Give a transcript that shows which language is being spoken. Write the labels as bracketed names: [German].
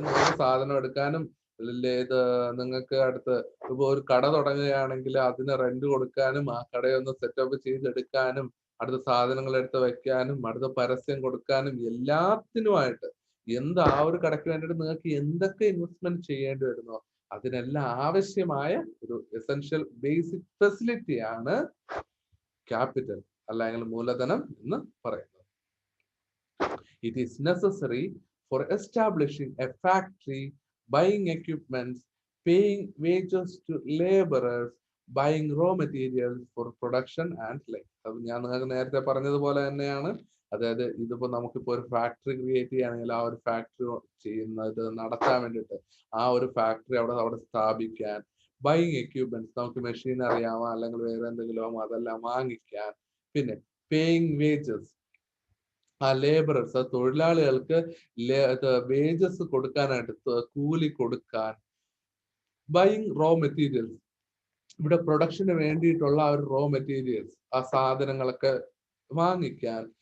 [Malayalam] നിങ്ങൾക്ക് സാധനം എടുക്കാനും ഇത് നിങ്ങൾക്ക് അടുത്ത് ഇപ്പൊ ഒരു കട തുടങ്ങുകയാണെങ്കിൽ അതിന് റെന്റ് കൊടുക്കാനും, ആ കടയൊന്ന് സെറ്റപ്പ് ചെയ്തെടുക്കാനും, അടുത്ത സാധനങ്ങൾ എടുത്ത് വെക്കാനും, അടുത്ത പരസ്യം കൊടുക്കാനും, എല്ലാത്തിനുമായിട്ട് ആ ഒരു കടയ്ക്ക് വേണ്ടിയിട്ട് നിങ്ങൾക്ക് എന്തൊക്കെ ഇൻവെസ്റ്റ്മെന്റ് ചെയ്യേണ്ടി വരുന്നോ അതിനെല്ലാം ആവശ്യമായ ഒരു എസെൻഷ്യൽ ബേസിക് ഫെസിലിറ്റിയാണ് ക്യാപിറ്റൽ അല്ലെങ്കിൽ മൂലധനം എന്ന് പറയുന്നത്. [English] It is necessary for establishing a factory, buying equipments, paying wages to laborers, buying raw materials for production and like. [Malayalam] അത് ഞാൻ നിങ്ങൾക്ക് നേരത്തെ പറഞ്ഞതുപോലെ തന്നെയാണ്. അതായത് ഇതിപ്പോ നമുക്കിപ്പോ ഒരു ഫാക്ടറി ക്രിയേറ്റ് ചെയ്യുകയാണെങ്കിൽ ആ ഒരു ഫാക്ടറി ചെയ്യുന്നത് നടത്താൻ വേണ്ടിയിട്ട് ആ ഒരു ഫാക്ടറി അവിടെ സ്ഥാപിക്കാൻ, [English] buying equipments, [Malayalam] നമുക്ക് മെഷീനറി ആവാം അല്ലെങ്കിൽ വേറെ എന്തെങ്കിലും അതെല്ലാം വാങ്ങിക്കാൻ, പിന്നെ [English] paying wages, [Malayalam] ആ ലേബറേഴ്സ്, തൊഴിലാളികൾക്ക് വേജസ് കൊടുക്കാനായിട്ട്, കൂലി കൊടുക്കാൻ, [English] buying raw materials, [Malayalam] ഇവിടെ പ്രൊഡക്ഷന് വേണ്ടിയിട്ടുള്ള ആ ഒരു റോ മെറ്റീരിയൽസ്, ആ സാധനങ്ങളൊക്കെ വാങ്ങിക്കാൻ.